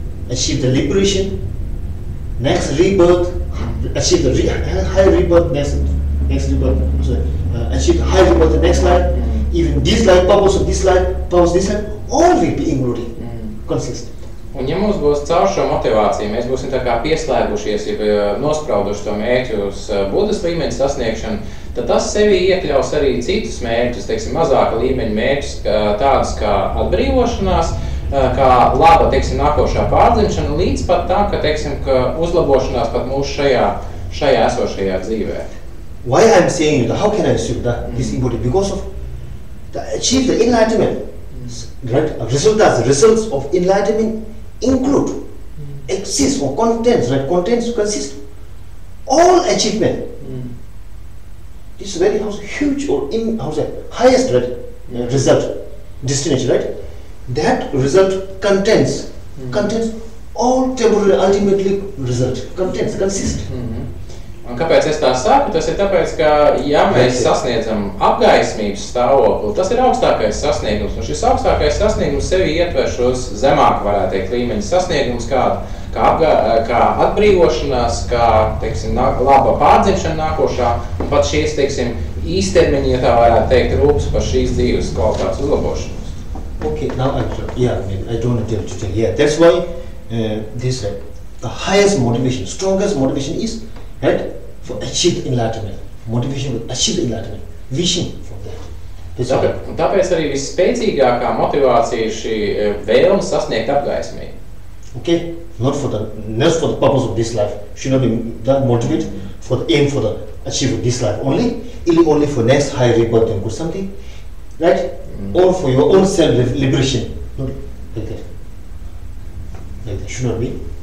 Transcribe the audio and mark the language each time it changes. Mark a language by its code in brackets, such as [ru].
[en] Achieve the liberation, next rebirth, achieve the high rebirth, next rebirth, achieve the high rebirth the next life, even this life, purpose of this life, all will be included, consist. [lv] Un ja mums būs caur šo motivāciju, mēs būsim tā kā pieslēgušies, ja nosprauduši to mērķi uz Buddhas līmeņa sasniegšanu, tad tas sevi iekļaus arī citus mērķus, teiksim, mazāka līmeņa mērķus, tādus kā atbrīvošanās, kā laba, teiksim, nākošā pārdzimšana, līdz pat tā, ka, teiksim, ka uzlabošanās pat mūsu šajā esošajā dzīvē. [en] Why I'm saying that? How can I assume that this is important? Because of achieve the enlightenment, right? Results of enlightenment include, exist or contents, right? Contents consist all achievement. This is very huge or highest, right? Result, destination, right? That result contains all temporary ultimately result, consist. [lv] Un kāpēc es tā saku? Tas ir tāpēc, ka ja mēs sasniedzam apgaismības stāvokli, tas ir augstākais sasniegums, un šis augstākais sasniegums sevi ietver šos zemāk, varētu teikt, līmeņa sasniegums, kā atbrīvošanās, kā, teiksim, laba pārdzimšana nākošā, un pat šīs, teiksim, īstermiņa, ja tā varētu teikt, rūpes par šīs dzīves kvalitātes uzlabošanos. [en] Okay, now I don't want to tell you. Yeah, that's why the highest motivation, strongest motivation is, right, for achieve enlightenment. Motivation to achieve enlightenment. Vision for that. [lv] Tāpēc arī visspēcīgākā motivācija ir šī vēlme sasniegt apgaismību. [en] Okay, not for the purpose of this life. Should not be that motivated for the aim for the achieve this life only for next high rebirth and good something, right? Or for your own self liberation. Not like that. Like that should not be.